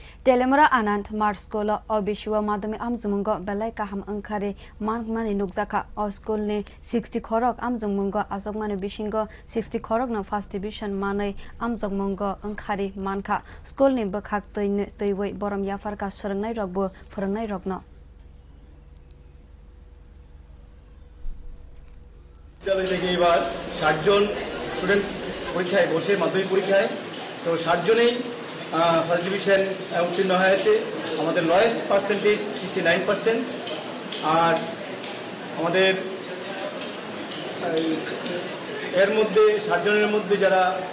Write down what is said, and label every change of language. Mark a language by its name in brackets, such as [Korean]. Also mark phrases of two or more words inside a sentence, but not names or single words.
[Kok Borok] Teliamura Anand Marg School o Bisio Madyamik amjokmungw belai kaham wngkhari manwi nukjakha o school ni 60 Khorok amjokmungw achukmani bisingw 60 Khorok no [English] first division [Kok Borok] manwi amjokmungw wngkhari mankha school ni bwkhak twiwi borom yakharkha swrngnai rokbo phurwngnai rokno [Bangla] বিদ্যালয় থেকে এবার 60 জন স্টুডেন্ট পরীক্ষায় বসে মাধ্যমিক পরীক্ষায় তো 60 জনেই [English] first division [Bangla] উত্তীর্ণ হয়েছে আমাদের [English] lowest percentage [Bangla] 69% আর আমাদের এর মধ্যে 60 জনের মধ্যে যারা